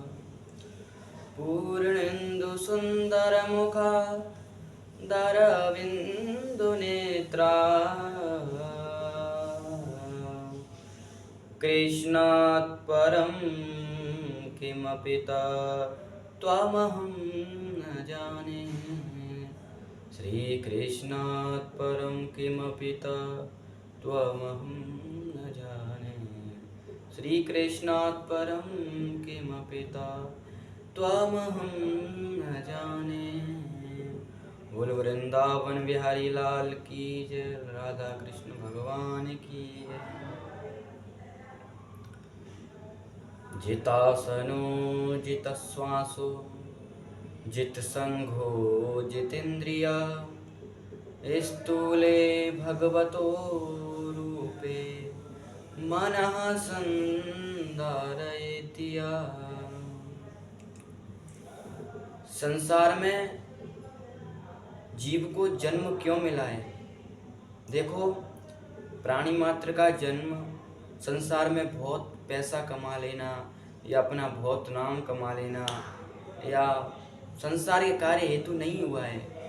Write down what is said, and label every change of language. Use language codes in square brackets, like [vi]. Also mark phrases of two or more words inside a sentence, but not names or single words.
[sa] पूर्णेन्दु सुंदर मुखा दरविंदु नेत्रा कृष्णात् परं किमपि त्वमहं न जाने। श्रीकृष्णात् परं किमपि त्वमहं न जाने। श्रीकृष्णात् परं किमपि त्वमहं न जाने। [hi] बोल वृंदावन बिहारी लाल की जय। राधा कृष्ण भगवान की जय। [sa] जितासनो जितश्वासो जितसंघो जितेन्द्रिया स्थूले भगवतो रूपे मनः संधारयेतिया। [hi] संसार में जीव को जन्म क्यों मिला है? देखो, प्राणी मात्र का जन्म संसार में बहुत पैसा कमा लेना या अपना बहुत नाम कमा लेना या संसार के कार्य हेतु नहीं हुआ है।